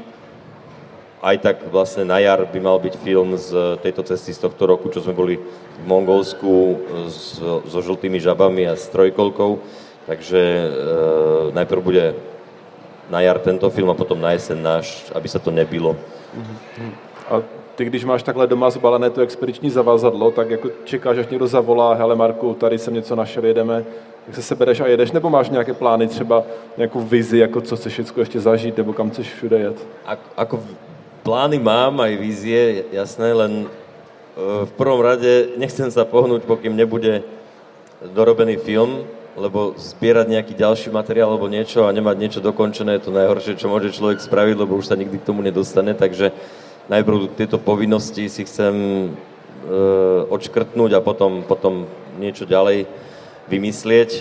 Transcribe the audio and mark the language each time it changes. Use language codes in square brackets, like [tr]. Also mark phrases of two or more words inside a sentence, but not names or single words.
[sk] Aj tak vlastne na jar by mal byť film z tejto cesty z tohto roku, čo sme boli v Mongolsku so žltými žabami a s trojkolkou. Takže najprv bude na jar tento film a potom na jeseň náš, aby sa to nebilo. [cs] A ty, když máš takhle doma zbalené to expediční zavazadlo, tak jako čekáš, až někdo zavolá, hele Marku, tady jsem něco našel, jedeme, tak se sebereš a jedeš, nebo máš nějaké plány, třeba nějakou vizi, jako co chceš všechno ještě zažít, nebo kam chceš všude jet? [sk] Ako plány mám, aj vízie, jasné, len v prvom rade nechcem sa pohnúť, pokým nebude dorobený film, lebo zbierať nejaký ďalší materiál alebo niečo a nemať niečo dokončené je to najhoršie, čo môže človek spraviť, lebo už sa nikdy k tomu nedostane, takže najprv tieto povinnosti si chcem odškrtnúť a potom niečo ďalej vymyslieť.